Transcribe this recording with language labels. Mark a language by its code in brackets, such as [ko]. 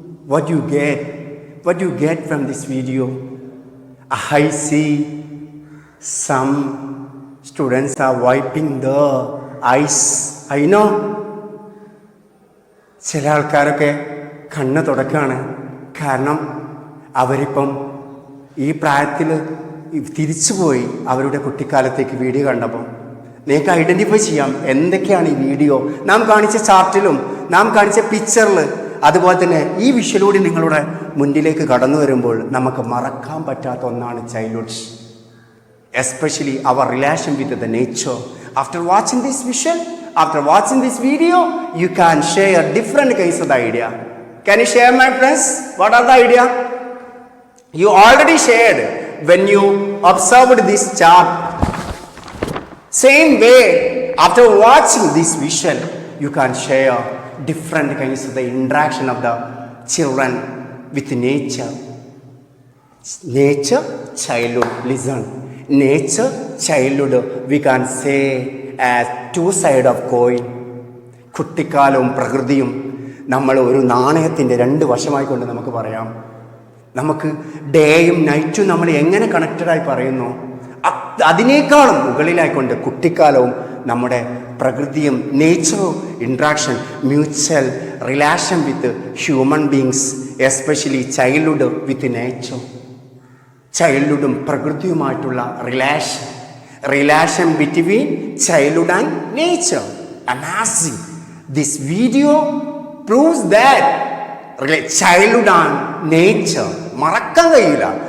[en] what you get from this video. I see some students are wiping the eyes. I know [ml] ചില ആൾക്കാരൊക്കെ കണ്ണ് തുടക്കാണ്. കാരണം അവരിപ്പം ഈ പ്രായത്തിൽ തിരിച്ചുപോയി അവരുടെ കുട്ടിക്കാലത്തേക്ക് വീഡിയോ കണ്ടപ്പോൾ. നിങ്ങൾക്ക് ഐഡൻറ്റിഫൈ ചെയ്യാം എന്തൊക്കെയാണ് ഈ വീഡിയോ നാം കാണിച്ച ചാർട്ടിലും നാം കാണിച്ച പിക്ചറിൽ. അതുപോലെ തന്നെ ഈ വിഷ്വലൂടെ നിങ്ങളുടെ മുന്നിലേക്ക് കടന്നു വരുമ്പോൾ നമുക്ക് മറക്കാൻ പറ്റാത്ത ഒന്നാണ് childhood, [en] Especially our relation with the nature. After watching this visual, after watching this video, you can share different kinds of the idea. Can you share, my friends? What are the idea? You already shared when you observed this chart. Same way, after watching this visual, you can share different kinds of the interaction of the children with nature. Nature, childhood. Listen. Nature, childhood, we can say as two sides of coin. [ml] കുട്ടിക്കാലവും പ്രകൃതിയും നമ്മൾ ഒരു നാണയത്തിൻ്റെ രണ്ട് വശമായിക്കൊണ്ട് നമുക്ക് പറയാം. നമുക്ക് ഡേയും നൈറ്റും നമ്മൾ എങ്ങനെ കണക്റ്റഡായി പറയുന്നു, അതിനേക്കാളും മുകളിലായിക്കൊണ്ട് കുട്ടിക്കാലവും നമ്മുടെ പ്രകൃതിയും നേച്ചറും interaction, [en] Mutual relation with human beings, especially childhood with nature. [ml] ചൈൽഡ്ഹുഡും പ്രകൃതിയുമായിട്ടുള്ള [en] relation between childhood and nature. Amazing. This video proves that childhood and nature [ml] മറക്കാൻ കഴിയില്ല.